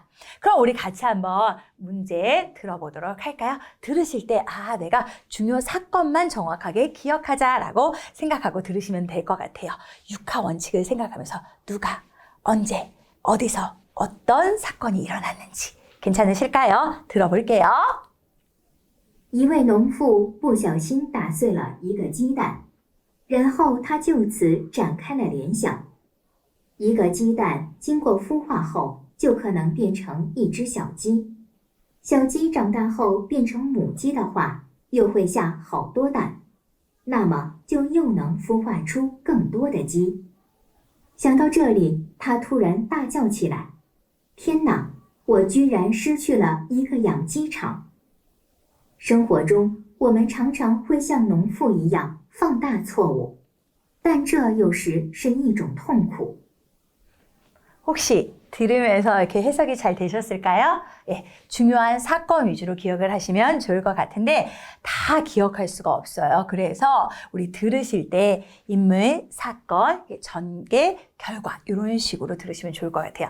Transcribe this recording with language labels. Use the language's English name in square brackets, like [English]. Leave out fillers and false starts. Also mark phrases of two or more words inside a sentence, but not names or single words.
[Korean] 그럼 우리 같이 한번 문제 들어보도록 할까요? 들으실 때 내가 중요 사건만 정확하게 기억하자라고 생각하고 들으시면 될 것 같아요. 육하 원칙을 생각하면서 누가, 언제, 어디서, 어떤 사건이 일어났는지 괜찮으실까요? 들어볼게요. [Chinese] 一位农妇不小心打碎了一个鸡蛋，然后他就此展开了联想。一个鸡蛋经过孵化后，就可能变成一只小鸡。小鸡长大后变成母鸡的话，又会下好多蛋，那么就又能孵化出更多的鸡。想到这里，他突然大叫起来：“天哪！我居然失去了一个养鸡场！” 生活中，我们常常会像农妇一样放大错误，但这有时是一种痛苦。 [Korean] 혹시 들으면서 이렇게 해석이 잘 되셨을까요? 중요한 사건 위주로 기억을 하시면 좋을 것 같은데 다 기억할 수가 없어요. 그래서 우리 들으실 때 인물, 사건, 전개, 결과 이런 식으로 들으시면 좋을 것 같아요.